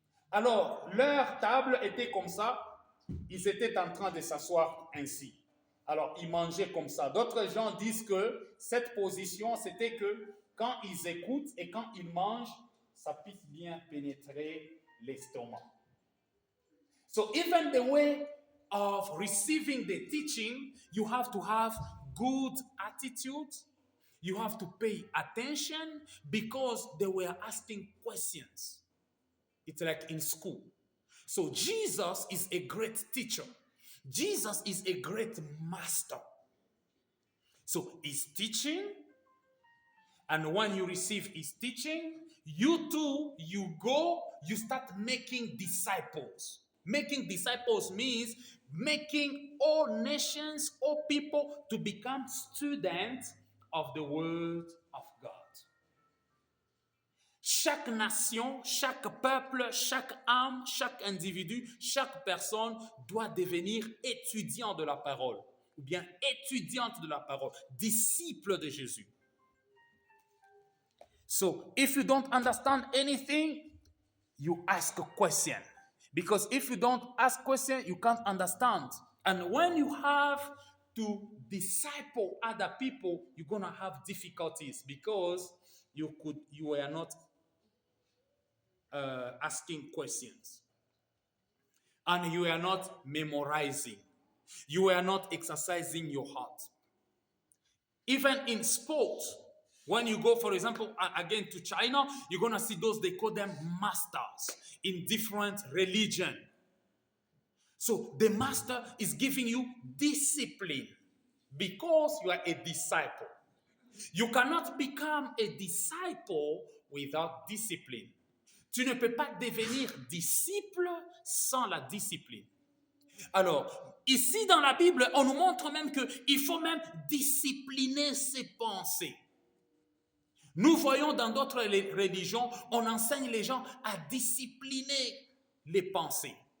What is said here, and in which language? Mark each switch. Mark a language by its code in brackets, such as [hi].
[fr] Alors, leur table était comme ça. Ils étaient en train de s'asseoir ainsi. Alors, ils mangeaient comme ça. D'autres gens disent que cette position, c'était que quand ils écoutent et quand ils mangent, ça puisse bien pénétrer l'estomac. [en] So even the way of receiving the teaching, you have to have good attitude. You have to pay attention because they were asking questions. It's like in school. So Jesus is a great teacher. Jesus is a great master. So he's teaching, and when you receive his teaching, you too, you go, you start making disciples. Making disciples means making all nations, all people to become students of the word of God. [fr] Chaque nation, chaque peuple, chaque âme, chaque individu, chaque personne doit devenir étudiant de la parole, ou bien étudiante de la parole, disciple de Jésus. [en] So, if you don't understand anything, you ask a question. Because if you don't ask question, you can't understand. And when you have to disciple other people, you're gonna have difficulties because you were not asking questions. And you are not memorizing. You are not exercising your heart. Even in sports, when you go, for example, again to China, you're going to see those, they call them masters in different religion. So the master is giving you discipline because you are a disciple. You cannot become a disciple without discipline. [fr] Tu ne peux pas devenir disciple sans la discipline. Alors, ici dans la Bible, on nous montre même qu'il faut même discipliner ses pensées. Nous voyons dans d'autres religions, on enseigne les gens à discipliner les pensées.